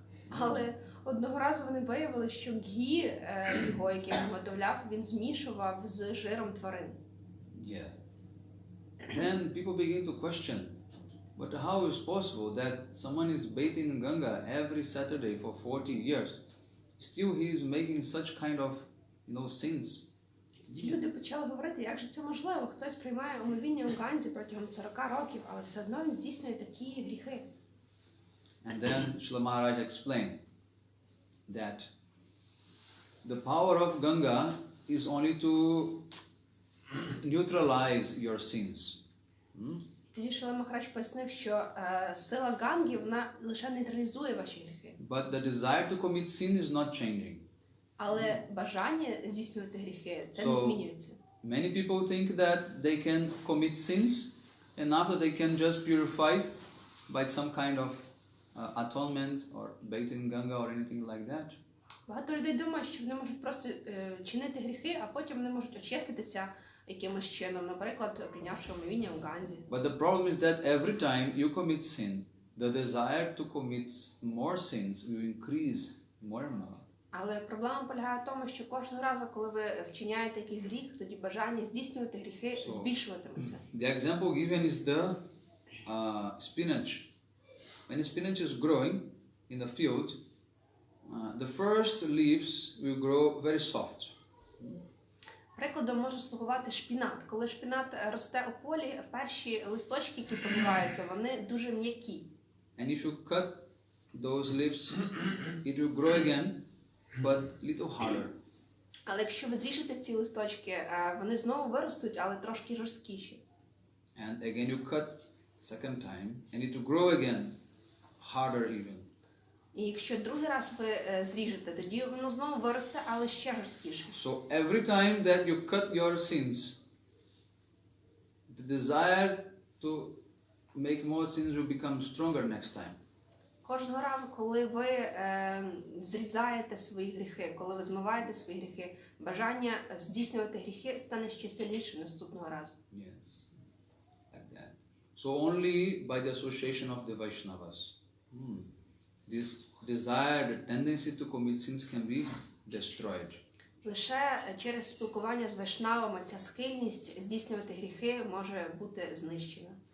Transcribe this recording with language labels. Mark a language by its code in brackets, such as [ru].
[uk] Але одного разу вони виявили, що ґі його, який він виготовляв, він змішував з жиром тварин. [en] Yeah. Then people begin to question, but how is possible that someone is bathing in Ganga every Saturday for 40 years, still he is making such kind of, sins? [uk] Люди почали говорити, як же це можливо? Хтось приймає омовіння у Ганзі протягом 40 років, але все одно він здійснює такі гріхи. [en] And then Srila Maharaj explained that the power of Ganga is only to neutralize your sins. [uk] Тоді Шрила Махарадж пояснив, що сила Ганги, вона лише нейтралізує ваші гріхи. [en] But the desire to commit sin is not changing. [uk] Але бажання здійснювати гріхи, це не [en] So, [uk] змінюється. [en] Many people think that they can commit sins and after they can just purify by some kind of atonement or bathing Ganga or anything like that. [uk] Багато людей думають, що вони можуть просто чинити гріхи, а потім вони можуть очиститися якимось чином, наприклад, прийнявши омовіння в Ганзі. [en] But the problem is that every time you commit sin, the desire to commit more sins will increase more and more. [uk] Але проблема полягає в тому, що кожного разу, коли ви вчиняєте якийсь гріх, тоді бажання здійснювати гріхи збільшуватиметься. [en] The example given is the spinach. When the spinach is growing in the field, the first leaves will grow very soft. [uk] Прикладом може слугувати шпінат. Коли шпінат росте у полі, перші листочки, які пробиваються, вони дуже м'які. [en] And if you cut those lips, it will grow again, but little harder. [uk] Але якщо ви зріжете ці листочки, вони знову виростуть, але трошки жорсткіші. [en] And again you cut second time, and it will grow again, harder even. [uk] І якщо другий раз ви зріжете, тоді воно знову виросте, але ще жорсткіше. [en] So every time that you cut your sins, the desire to make more sins will become stronger next time. [uk] Кожного разу, коли ви зрізаєте свої гріхи, коли ви змиваєте свої гріхи, бажання здійснювати гріхи стане ще сильніше наступного разу. [en] Yes, like that. So only by the association of the Vaishnavas, this desire, the tendency to commit sins can be destroyed. [uk] Лише через спілкування з вайшнавами ця схильність здійснювати гріхи може бути знищена.